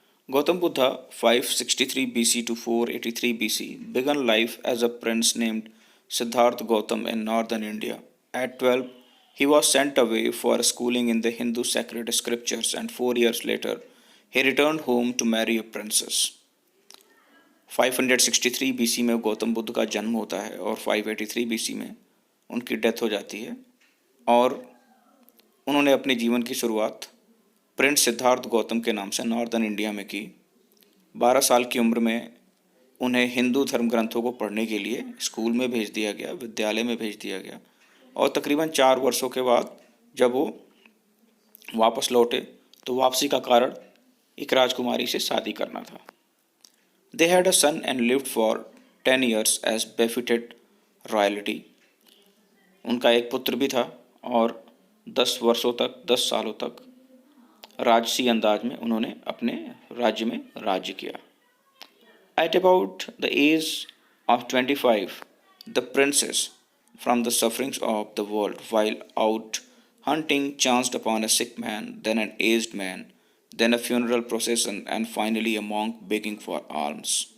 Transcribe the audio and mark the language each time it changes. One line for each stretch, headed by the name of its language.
English: Gautam Buddha, 563 BC to 483 BC, began life as a prince named Siddhartha Gautam in northern India. At 12, he was sent away for schooling in the Hindu sacred scriptures, and 4 years later, he returned home to marry a princess.
Hindi: 563 BC में गौतम बुद्ध का जन्म होता है और 583 BC में उनकी death हो जाती है और उन्होंने अपने जीवन की शुरुआत प्रिंस सिद्धार्थ गौतम के नाम से नॉर्दर्न इंडिया में की। 12 साल की उम्र में उन्हें हिंदू धर्म ग्रंथों को पढ़ने के लिए स्कूल में भेज दिया गया, विद्यालय में भेज दिया गया और तकरीबन 4 वर्षों के बाद जब वो वापस लौटे तो वापसी का कारण एक राजकुमारी से शादी करना था।
English: They had a son and lived for 10 years as befitted royalty.
Hindi: उनका एक पुत्र भी था और 10 सालों तक राजसी अंदाज में उन्होंने अपने राज्य में राज्य किया।
English: At about the age of 25, the princess, from the sufferings of the world while out hunting, chanced upon a sick man, then an aged man, then a funeral procession, and finally a monk begging for alms.